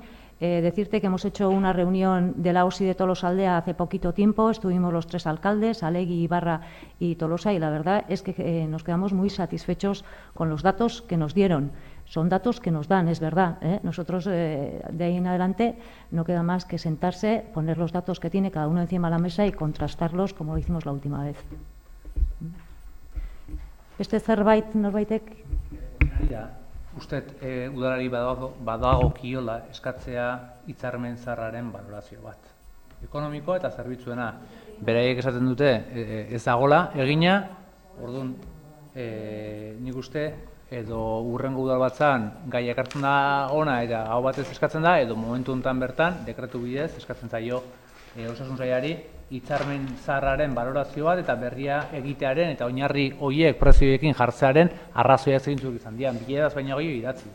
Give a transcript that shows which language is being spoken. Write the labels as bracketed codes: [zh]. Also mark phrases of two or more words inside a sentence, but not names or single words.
[es] Decirte que hemos hecho una reunión de la OSI de Tolosaldea hace poquito tiempo, estuvimos los 3 alcaldes, Alegui, Ibarra y Tolosa, y la verdad es que nos quedamos muy satisfechos con los datos que nos dieron. Son datos que nos dan, es verdad. Nosotros de ahí en adelante no queda más que sentarse, poner los datos que tiene cada uno encima de la mesa y contrastarlos como lo hicimos la última vez. [eu] Beste zerbait norbaitek? Uste, udalari badagokiola eskatzea hitzarmen zaharraren balorazio bat. Ekonomikoa eta zerbitzuena. Beraiek esaten dute ez dagola egina, orduan nik uste edo hurrengo udalbatzan gai ekartzen da ona eta hau batez eskatzen da, edo momentu honetan bertan dekretu bidez eskatzen zaio osasun sailari hitzarmen zaharraren balorazio bat eta berria egitearen eta oinarri horiek prezioekin jartzearen arrazoiak zeintzuk izan dian, bileraz baina gehiago idatziz.